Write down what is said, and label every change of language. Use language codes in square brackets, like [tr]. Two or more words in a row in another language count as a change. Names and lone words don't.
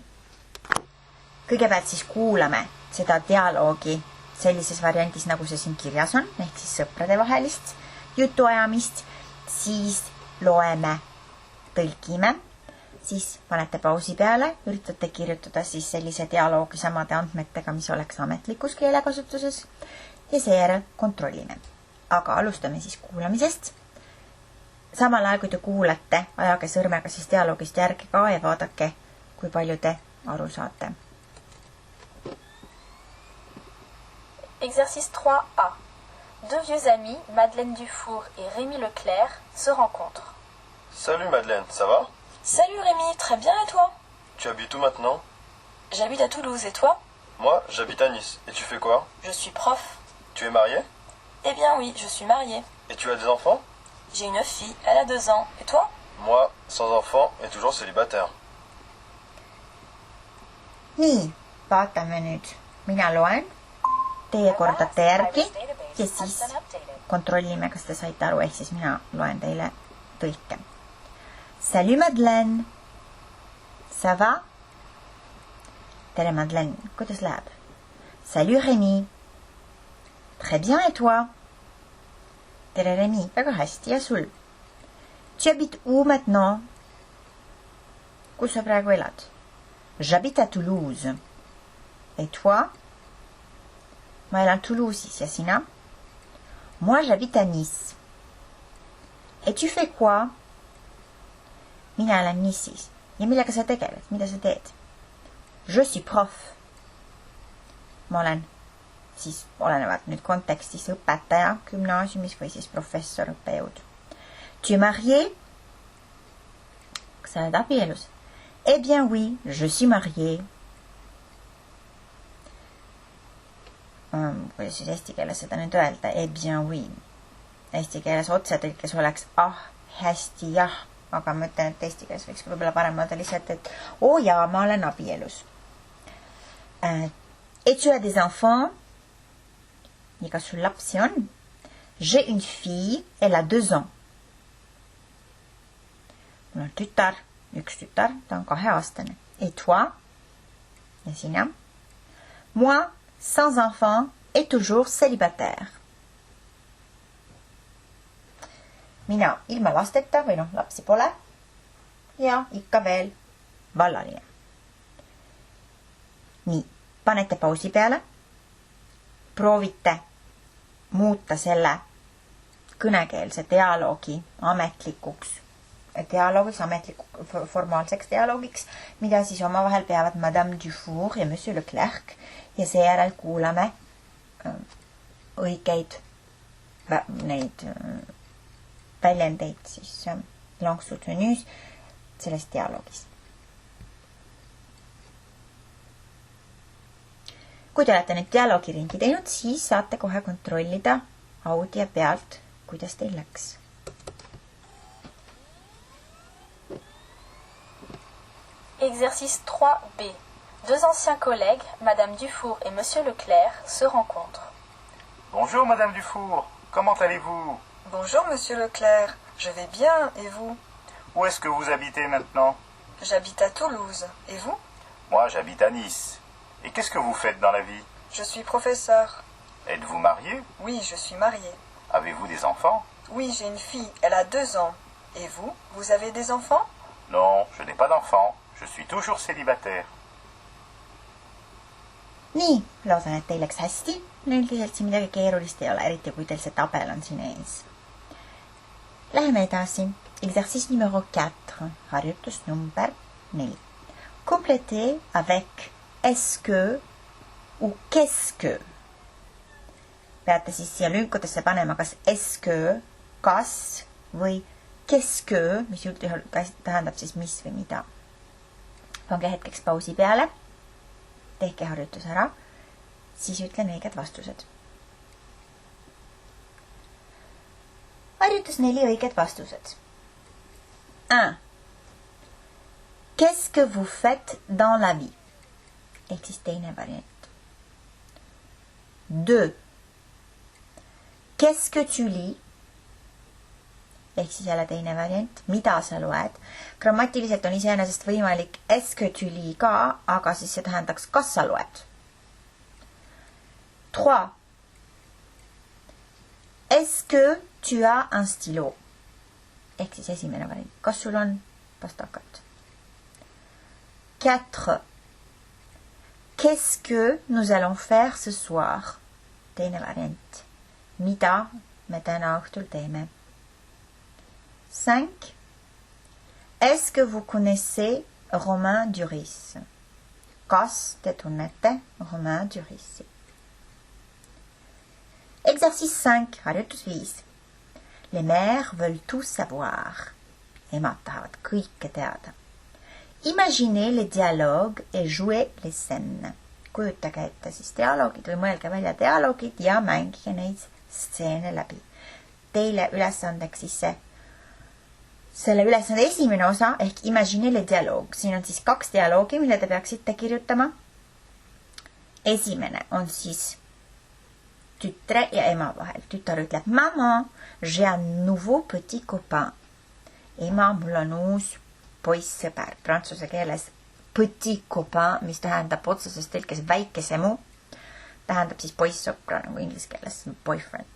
[et] Kõigepealt siis kuulame seda dialoogi sellises variandis, nagu see siin kirjas on, ehk siis sõprade vahelist jutuajamist, siis loeme, tõlgime, siis panete pausi peale, üritate kirjutada siis sellise dialoogi samade andmetega, mis oleks ametlikus keelekasutuses ja seejärel kontrollime. Aga alustame siis kuulamisest. Samal ajal, kui te kuulate, ajage sõrmega siis dialoogist järgi ka ja vaadake, kui palju te aru saate. [fr] Exercice 3A. Deux vieux amis, Madeleine Dufour et Rémi Leclerc, se rencontrent. Salut Madeleine, ça va? Salut Rémi, très bien et toi? Tu habites où maintenant? J'habite à Toulouse et toi? Moi, j'habite à Nice. Et tu fais quoi? Je suis prof. Tu es mariée? Eh bien oui, je suis mariée. Et tu as des enfants? J'ai une fille, elle a 2 ans. Et toi? Moi, sans enfant et toujours célibataire. [et] Nii, vaatame nüüd. Mina loen. Teie kordate järgi ja siis kontrollime, kas te saite aru, ehk siis mina loen teile tõlke. [fr] Salut Madeleine. Ça va? [et] Tere Madeleine, kuidas läheb? [fr] Salut Rémi. Très bien et toi? [et] Tere Rémi, väga hästi ja sul? [fr] Tu habites où maintenant? [et] Kus sa praegu elad? [fr] J'habite à Toulouse. Et toi? [et] Ma elan Toulouse'is ja sina? [fr] Moi j'habite à Nice. Et tu fais quoi? [et] Mina elan Nice'is. Ja millega sa tegeled? Mida sa teed? [fr] Je suis prof. [et] Ma olen siis olenevalt nüüd kontekstis õpetaja gümnaasiumis või siis professor, õppejõud. [fr] Tu es marié? [et] Kas sa oled abielus? [fr] Eh bien oui, je suis marié. [et] Kuidas siis eesti keeles seda nüüd öelda? [fr] Eh bien oui. [et] Eesti keeles otsetõlkes oleks hästi jah, aga ma ütlen, et eesti keeles võiks võib-olla parem öelda lihtsalt, et jaa, ma olen abielus. [fr] Et tu as des enfants? [et] Ja kas sul lapsi on? [fr] J'ai une fille, elle a 2 ans. [et] Mul on tütar, üks tütar, ta on 2-aastane. [fr] Et toi? [et] Ja sina? [fr] Moi, sans enfant et toujours célibataire. [et] Mina ilma lasteta või lapsi pole ja ikka veel vallaline. Nii, panete pausi peale, proovite muuta selle kõnekeelse dialoogi ametlikuks formaalseks dialoogiks, mida siis omavahel peavad Madame Dufour ja Monsieur Leclerc ja seejärel kuulame õigeid neid väljendeid siis [fr] langue soutenus [et] selles dialoogis. Kui te olete nüüd dialoogi ringi teinud, siis saate kohe kontrollida audio pealt, kuidas teil läks. [fr] Exercice 3B. Deux anciens collègues, Madame Dufour et Monsieur Leclerc, se rencontrent. Bonjour Madame Dufour, comment allez-vous? Bonjour Monsieur Leclerc, je vais bien, et vous? Où est-ce que vous habitez maintenant? J'habite à Toulouse, et vous? Moi j'habite à Nice. Et qu'est-ce que vous faites dans la vie? Je suis professeur. Êtes-vous marié? Oui, je suis marié. Avez-vous des enfants? Oui, j'ai une fille, elle a 2 ans. Et vous? Vous avez des enfants? Non, je n'ai pas d'enfants. Je suis toujours célibataire. [et] Nii, loodan, et teil läks hästi. Üldiselt siin midagi keerulist ei ole, eriti kui teil see tabel on siin ees. Läheme edasi. [fr] Exercice numéro 4. [et] Harjutus number 4. [fr] Complétez avec est-ce que ou qu'est-ce que. [et] Peate siis siia lünkudesse panema kas [fr] est-ce que, [et] kas või [fr] qu'est-ce que, [et] mis üldjuhul tähendab siis mis või mida. Pange hetkeks pausi peale, tehke harjutus ära, siis ütlen õiged vastused. Harjutus 4 õiged vastused. 1. [fr] Qu'est-ce que vous faites dans la vie? [et] Ehk siis teine variant. 2. [fr] Qu'est-ce que tu lis? [et] Ehk siis jälle teine variant, mida sa loed. Grammatiliselt on iseenesest võimalik [fr] est-ce que tu lis [et] ka, aga siis see tähendaks, kas sa loed. 3. [fr] Est-ce que tu as un stylo? [et] Ehk siis esimene variant, kas sul on pastakat. 4. [fr] Qu'est-ce que nous allons faire ce soir? [et] Teine variant, mida me täna õhtul teeme. 5. [fr] Est-ce que vous connaissez Romain Duris? [et] Kas te tunnete Romain Durisi? [fr] Exercice 5, harjutus 5. Les mères veulent tout savoir. [et] Emad tahavad kõike teada. [fr] Imaginez les dialogues et jouez les scènes. [et] Kujutage ette siis dialoogid või mõelge välja dialoogid ja mängige neid stseene läbi. Teile ülesandeks siis selle ülesande esimene osa ehk [fr] Imaginez les dialogues. [et] Siin on siis 2 dialoogi, mille te peaksite kirjutama. Esimene on siis tütre ja ema vahel. Tütar ütleb, [fr] maman, j'ai un nouveau petit copain. [et] Ema, mul on uus poissõber. Prantsuse keeles [fr] petit copain, [et] mis tähendab otseses tõlkes väikesemu, tähendab siis poissõpra, nagu inglise keeles boyfriend.